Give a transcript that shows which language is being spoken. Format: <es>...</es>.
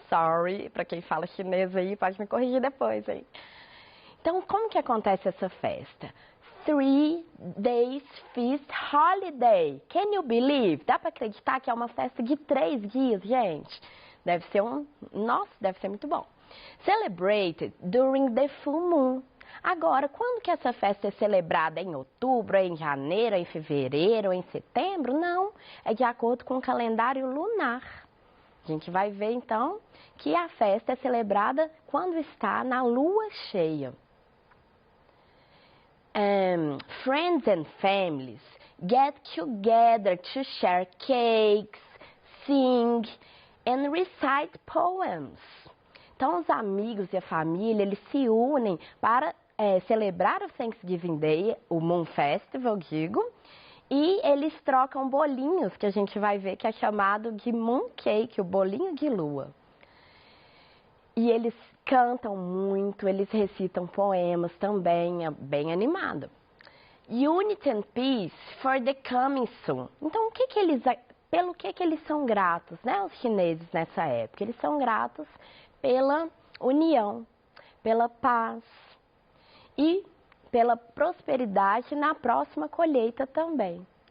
<pt>Sorry, para quem fala chinês aí, pode me corrigir depois, hein? Então, como que acontece essa festa?</pt> <en>3 Days Feast Holiday. Can you believe?</en> <pt>Dá para acreditar que é uma festa de 3 dias, gente? Deve ser deve ser muito bom.</pt> <en>Celebrated during the full moon.</en> <pt>Agora, quando que essa festa é celebrada? Em outubro, em janeiro, em fevereiro, em setembro? Não, é de acordo com o calendário lunar. A gente vai ver então que a festa é celebrada quando está na lua cheia.</pt> <en>Friends and families get together to share cakes, sing and recite poems.</en> <pt>Então, os amigos e a família, eles se unem para celebrar o Thanksgiving Day, o Moon Festival, digo, e eles trocam bolinhos, que a gente vai ver que é chamado de Moon Cake, o bolinho de lua. E eles cantam muito, eles recitam poemas também, é bem animado.</pt> <en>Unity and Peace for the coming soon.</en> <pt>Então, pelo que eles são gratos, né, os chineses nessa época? Eles são gratos pela união, pela paz e pela prosperidade na próxima colheita também.</pt>